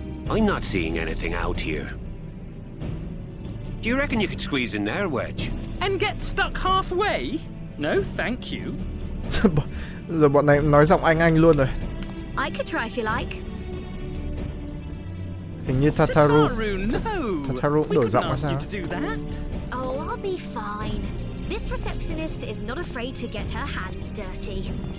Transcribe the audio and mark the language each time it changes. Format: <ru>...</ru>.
<en>I'm not seeing anything out here. Do you reckon you could squeeze in there, Wedge? And get stuck halfway? No, thank you.</en> <vi>Giờ bọn này nói giọng anh luôn rồi.</vi> <en>I could try if you like.</en> <vi>Hình như Tataru cũng đổi giọng hay sao?</vi> <en>Oh, I'll be fine. This receptionist is not afraid to get her hands dirty.</en>